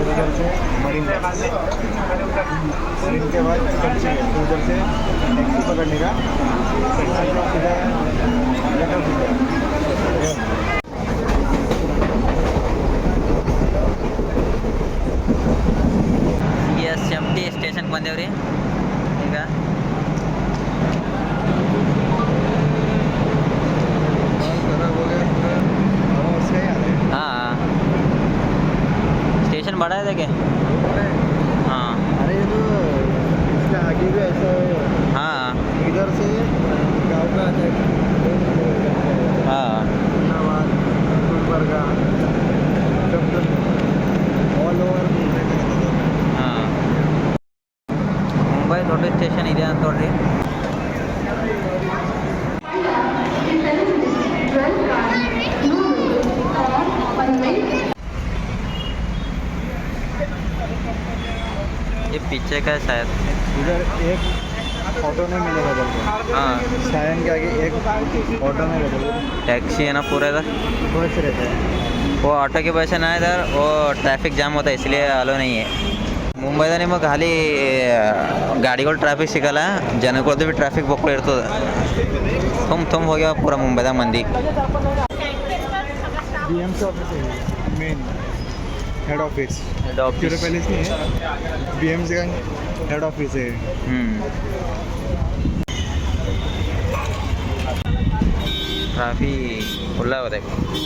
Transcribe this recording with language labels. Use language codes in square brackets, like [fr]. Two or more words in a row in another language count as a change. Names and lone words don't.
[hi] उधर से मरीन के बाद चर्ची गेट, उधर से टैक्सी पकड़ने का. [kn] CSMT ಸ್ಟೇಷನ್ಗೆ ಬಂದೇವ್ರಿ ಈಗ. [hi] हाँ, स्टेशन बड़ा है देखे. हाँ, अरे ये तो इसका आगे भी ऐसा हाँ इधर से गाँव का आता है. हाँ धन्यवाद गुलबर्गा [en] all over [kn] ಹಾಂ, ಮುಂಬೈ ದೊಡ್ಡ ಸ್ಟೇಷನ್ ಇದೆ ಅಂತ ನೋಡ್ರಿ. [hi] ये पीछे का है शायद. इधर एक ऑटो में मिलेगा बोलते. हाँ, सायन के आगे एक ऑटो में मिलेगा. टैक्सी है ना पूरा इधर. बस रहता है. वो ऑटो के वजह से ना इधर वो ट्रैफिक जाम होता है, इसलिए अलो नहीं है. [kn] ಮುಂಬೈದ ನಿಮಗೆ ಖಾಲಿ ಗಾಡಿಗಳು ಟ್ರಾಫಿಕ್ ಸಿಗಲ್ಲ, ಜನಗಳದ್ದು ಭೀ ಟ್ರಾಫಿಕ್ ಬೊಕ್ಕಳು ಇರ್ತದೆ. ತುಂಬ ಹೋಗ್ಯಾವ ಪೂರ ಮುಂಬೈದಾಗ ಮಂದಿ. [hi] BMC ऑफिस है [en] main head office. [hi] ऑफिस क्यूरो पैलेस नहीं है, BMC का [en] head office [hi] है. ट्रैफिक खुला हो देखो.